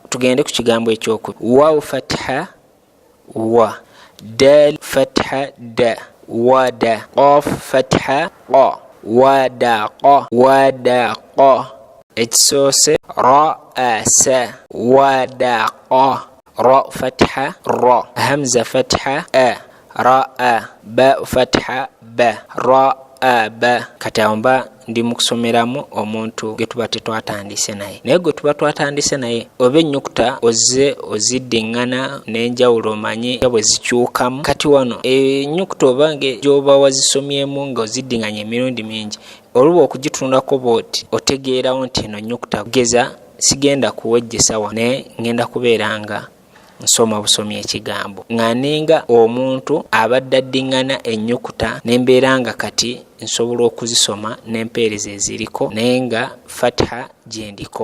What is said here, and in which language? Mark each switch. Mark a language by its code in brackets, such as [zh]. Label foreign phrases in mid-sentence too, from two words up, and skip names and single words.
[lg] tugende ku kigambo ekyoku [ar] واو فتحة وَ، دال فتحة دَ, وَدَ، قاف فتحة قَ، وَدَقَ، وَدَقَ. Ekisoose رَأَسَ، وَدَقَ، راء فتحة رَ, همزة فتحة أَ، رَأَ، باء فتحة بَ، رَأَبَ. [lg] Kati awo mba ndi mu kusomeramu omuntu gwe tuba tetwatandise naye, naye gwe tuba twatandise naye oba ennyukuta ozze oziddiŋŋana n'enjawulo omanye nga bwe zikyukamu. Kati wano ennyukuta obange gy'oba wazisomyemu nga oziddiŋŋanya emirundi mingi, oluba okugitundako bw'oti otegeerawo nti eno nnyukuta geza sigenda kuwejjesa wa, naye ngenda kubeera nga nsoma busomi ekigambo nga ninga omuntu abadde addiŋŋana ennyukuta nembeera nga kati nsobola okuzisoma n'empeereza eziriko naye nga fatha gyendiko.